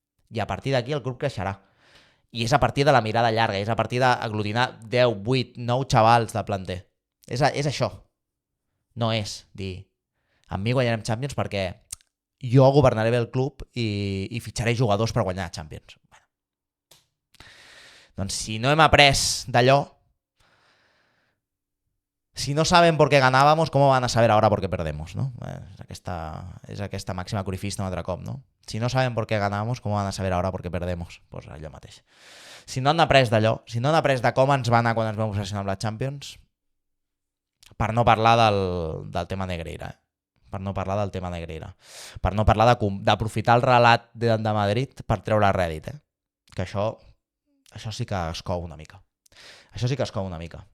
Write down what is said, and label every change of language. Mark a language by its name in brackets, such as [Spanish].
[Catalan] I a partir d'aquí el club creixerà. I és a partir de la mirada llarga, és a partir d'aglutinar 10, 8, 9 xavals de planter. És això. No és dir, amb mi guanyarem Champions perquè jo governaré bé el club i fitxaré jugadors per guanyar Champions. Doncs si no hem après d'allò, [Spanish] si no saben por qué ganábamos, ¿cómo van a saber ahora por qué perdemos? ¿No? [Catalan] És aquesta màxima corifista un altre cop, no? [Spanish] Si no saben por qué ganábamos, ¿cómo van a saber ahora por qué perdemos? Pues [Catalan] allò mateix. Si no han après d'allò, si no han après de com ens va anar quan ens vam obsessionar amb la Champions, per no parlar del tema Negreira, per no parlar del tema Negreira, per no parlar d'aprofitar el relat de Madrid per treure rèdit, que això sí que es cou una mica. Això sí que es cou una mica.